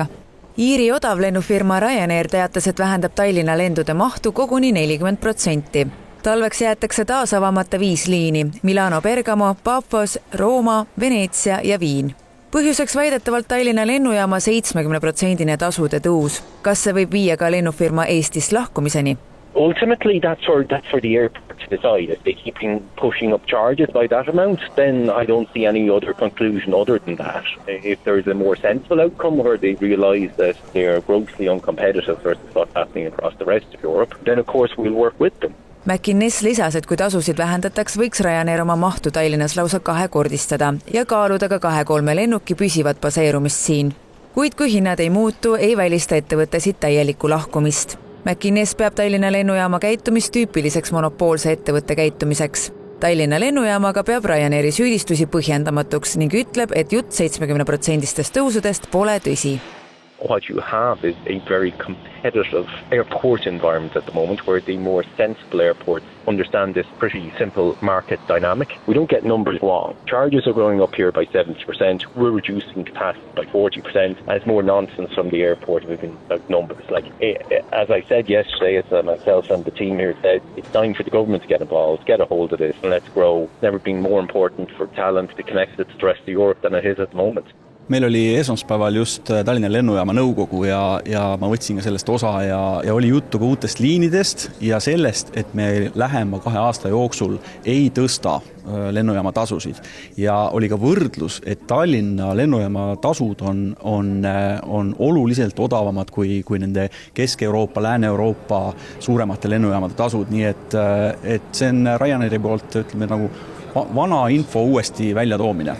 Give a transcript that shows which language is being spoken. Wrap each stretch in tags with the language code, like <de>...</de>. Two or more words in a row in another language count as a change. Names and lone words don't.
<et>Iiri odavlennufirma Ryanair teatas, et vähendab Tallinna lendude mahtu koguni 40%. Talveks jäetakse taas avamata 5 liini: Milano, Bergamo, Paphos, Rooma, Veneetsia ja Viin. Põhjuseks väidetavalt Tallinna lennujaama 70% tasude tõus. Kas see võib viia ka lennufirma Eestist lahkumiseni?</et> <en>Ultimately, that's for the airport to decide. If they keep pushing up charges by that amount, then I don't see any other conclusion other than that. If there's a more sensible outcome where they realise that they are grossly uncompetitive versus what's happening across the rest of Europe, then of course we'll work with them.</en> <et>McInnes lisas, et kui tasusid vähendataks, võiks Ryanair oma mahtu Tallinnas lausa 2-kordistada ja kaaluda ka 2-3 lennuki püsivat baseerumist siin. Kuid kui hinnad ei muutu, ei välista ettevõtte siit täielikku lahkumist. McInnes peab Tallinna lennujaama käitumist tüüpiliseks monopoolse ettevõtte käitumiseks. Tallinna lennujaamaga peab Ryanairi süüdistusi põhjendamatuks ning ütleb, et jutt 70% tõusudest pole tõsi.</et> <en>What you have is a very competitive airport environment at the moment where the more sensible airports understand this pretty simple market dynamic. We don't get numbers wrong. Charges are going up here by 70%. We're reducing capacity by 40%. And it's more nonsense from the airport moving numbers. Like, as I said yesterday, as myself and the team here said, it's time for the government to get involved, get a hold of this, and let's grow. It's never been more important for talent to connect it to the rest of Europe than it is at the moment.</en> <et>Meil oli esmaspäeval just Tallinna lennujaama nõukogu ja ma võtsin ka sellest osa ja oli juttu ka uutest liinidest ja sellest, et me lähema 2 aasta jooksul ei tõsta lennujaama tasusid. Ja oli ka võrdlus, et Tallinna lennujaama tasud on oluliselt odavamad kui nende Kesk-Euroopa, Lääne-Euroopa suuremate lennujaamade tasud, nii et see on Ryanairi poolt, ütleme, nagu vana info uuesti välja toomine.</et>